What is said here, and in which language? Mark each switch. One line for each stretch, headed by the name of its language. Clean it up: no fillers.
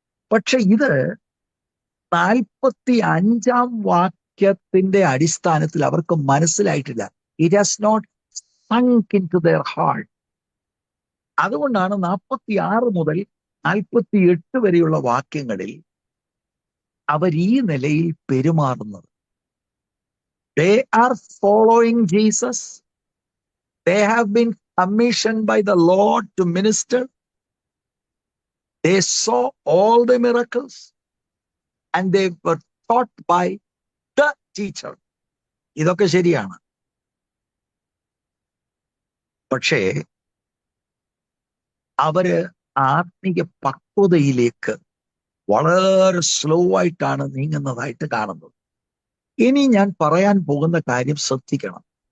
Malayalam: പക്ഷെ ഇത് 45-ാം വാക്യത്തിന്റെ അടിസ്ഥാനത്തിൽ അവർക്ക് മനസ്സിലായിട്ടില്ല.
English: It has not sunk into their heart.
Malayalam: അതുകൊണ്ടാണ് 46 മുതൽ 48 വരെയുള്ള വാക്യങ്ങളിൽ അവർ ഈ നിലയിൽ പെരുമാറുന്നത്.
English: They are following Jesus. They have been commissioned by the Lord to minister. They saw all the miracles and they were taught by the
Malayalam: teacher. ഇതൊക്കെ ശരിയാണ്. പക്ഷേ അവര് ആത്മീയ പക്വതയിലേക്ക് വളരെ സ്ലോ ആയിട്ടാണ് നീങ്ങുന്നതായിട്ട് കാണുന്നത്. ഇനി ഞാൻ പറയാൻ പോകുന്ന കാര്യം ശ്രദ്ധിക്കണം.